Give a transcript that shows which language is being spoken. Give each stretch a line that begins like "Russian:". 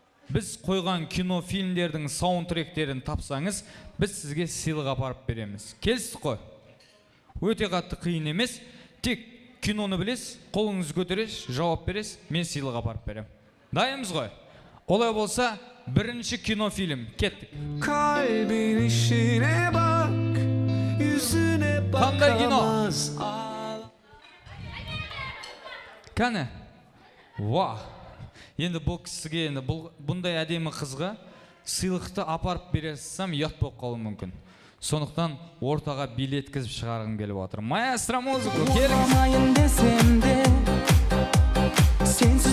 Kazakh: Біз қойған кино фильмдердің саундтректерін тапсаңыз, біз сізге сыйлық апарып береміз. Келістік қой? Өте қатты қиын емес. Тек киноны білесіз, қолыңызды көтересіз, жауап бересіз, мен сыйлық апарып берем. Дайынбыз ғой? Олай болса, бірінші кинофильм. Кеттік.
Turkish: Kalbin işine bak, yüzüne
Kazakh: Қандай кино?
Turkish: bakamaz.
Kazakh: Кәне? Ва! Енді бұл кісіге, бұндай әдемі қызға сыйлықты апарып бересем, ұят болып қалуы мүмкін. Сондықтан ортаға билеткізіп шығарғым келіп отыр. Маэстро музыку, келіңіз.
Turkish: Olamayın desem de, sensiz